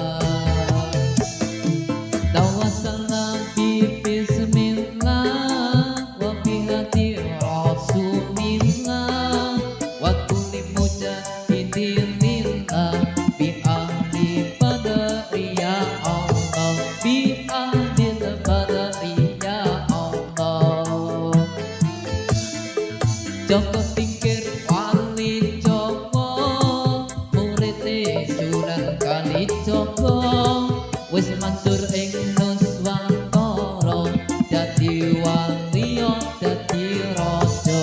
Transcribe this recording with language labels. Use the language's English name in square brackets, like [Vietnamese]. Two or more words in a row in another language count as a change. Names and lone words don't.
[Arabic] توسلنا ببسم الله وبالهادي رسول الله. وكل مجاهد لله بأهل بدر يا الله. بأهل بدر يا الله. [Javanese] Joko Tingkir wali Joko, murite Sunan Kalijaga. Wis mansur ing Nuswantara, dadi waliya dadi raja.